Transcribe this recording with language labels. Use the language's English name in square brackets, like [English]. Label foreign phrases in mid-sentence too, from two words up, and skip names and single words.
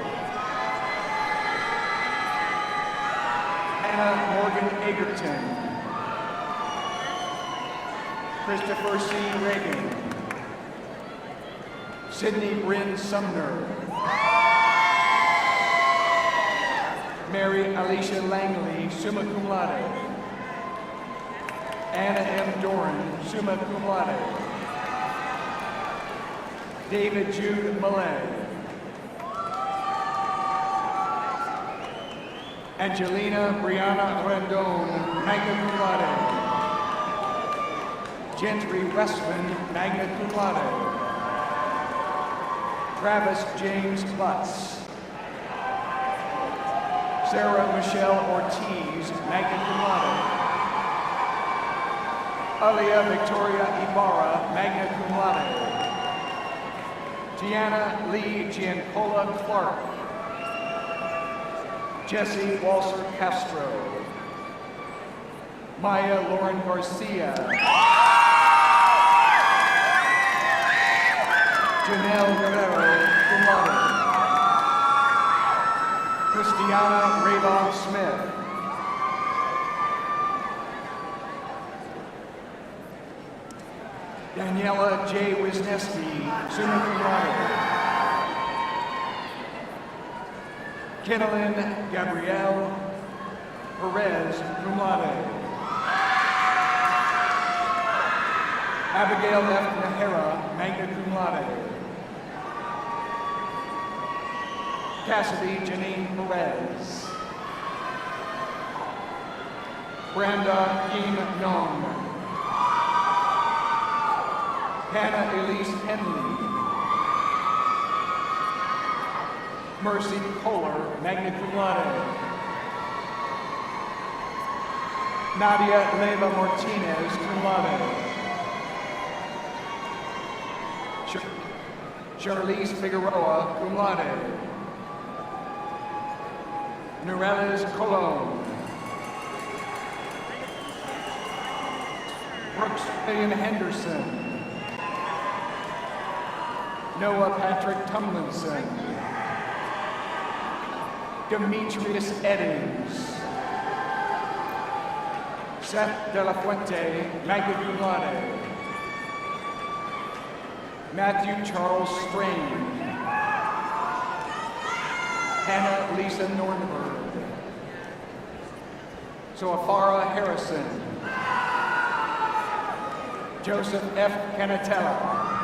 [English] Hannah Morgan Egerton. Christopher C. Reagan. Sydney Bryn Sumner. Mary Alicia Langley, [Latin] summa cum laude. [English] Anna M. Doran, [Latin] summa cum laude. [English] David Jude Millay. Angelina Brianna Rendon, [Latin] magna cum laude. Gentry Westman, magna cum laude. [English] Travis James Butts. Sarah Michelle Ortiz, [Latin] magna cum laude. [English] Alia Victoria Ibarra, [Latin] magna cum laude. [English] Gianna Lee Giancola Clark. Jesse Walser Castro. Maya Lauren Garcia. Janelle Guerrero, [Latin] cum laude. [English] Christiana Raybon Smith. Daniela J. [Latin] Wisniewski, summa cum laude. Kenilyn Gabrielle Perez, cum laude. [English] Abigail F. Nahara, [Latin] magna cum laude. [English] Cassidy Janine Perez. Brenda Yim Nong. Hannah Elise Henley. [Latin] Mercy Kohler, magna cum laude. [English] Nadia Leva Martinez, [Latin] cum laude. [English] Charlize Figueroa, [Latin] cum laude. [English] Nureles Colon. Brooks William Henderson. Noah Patrick Tomlinson. Demetrius Eddings. Seth De La Fuente, [Latin] magna cum laude. [English] Matthew Charles Strain. Hannah Lisa Nordenberg. Soafara Harrison. Joseph F. Canatella.